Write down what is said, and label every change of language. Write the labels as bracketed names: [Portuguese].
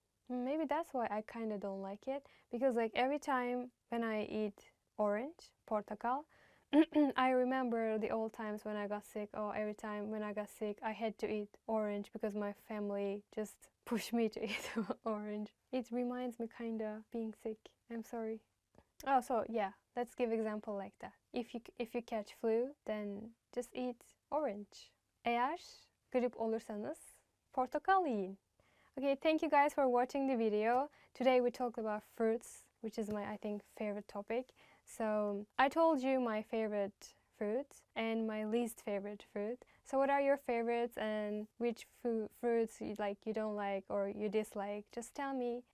[English] Maybe that's why I kind of don't like it, because like every time when I eat orange, portakal, I remember the old times when I got sick. Oh, every time when I got sick, I had to eat orange because my family just pushed me to eat orange. It reminds me kind of being sick. I'm sorry. Oh, so yeah, let's give example like that. If you catch flu, then just eat orange. [Turkish] Eğer grip olursanız portakal yiyin. [English] Okay, thank you guys for watching the video. Today we talked about fruits, which is my, I think, favorite topic. So I told you my favorite fruit and my least favorite fruit. So what are your favorites and which fruits you don't like or you dislike? Just tell me.